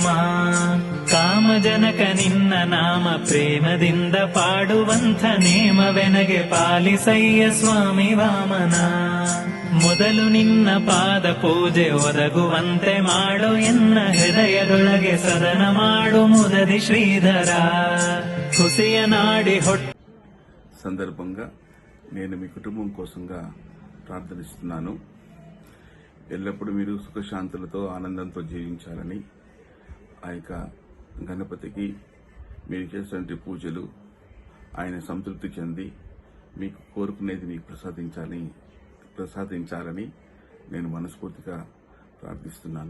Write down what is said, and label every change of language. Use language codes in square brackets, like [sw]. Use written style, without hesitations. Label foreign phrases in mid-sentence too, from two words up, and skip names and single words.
[kn] ಕಾಮಜನಕ ನಿನ್ನ ನಾಮ ಪ್ರೇಮದಿಂದ ಪಾಡುವಂಥ ನೇಮವೆನಗೆ ಪಾಲಿಸಯ್ಯ ಸ್ವಾಮಿ ವಾಮನ. ಮೊದಲು ನಿನ್ನ ಪಾದ ಪೂಜೆ ಒದಗುವಂತೆ ಮಾಡು ಎನ್ನ ಹೃದಯದೊಳಗೆ ಸದನ ಮಾಡು ಮುದದಿ ಶ್ರೀಧರ. కుసియ నాడి [te] సందర్భంగా నేను మీ కుటుంబం కోసంగా ప్రార్థనిస్తున్నాను. ఎల్లప్పుడూ మీరు సుఖశాంతులతో ఆనందంతో జీవించాలని, ఆ యొక్క గణపతికి మీరు చేసినటువంటి పూజలు ఆయన సంతృప్తి చెంది మీకు కోరుకునేది మీకు ప్రసాదించాలని నేను మనస్ఫూర్తిగా ప్రార్థిస్తున్నాను.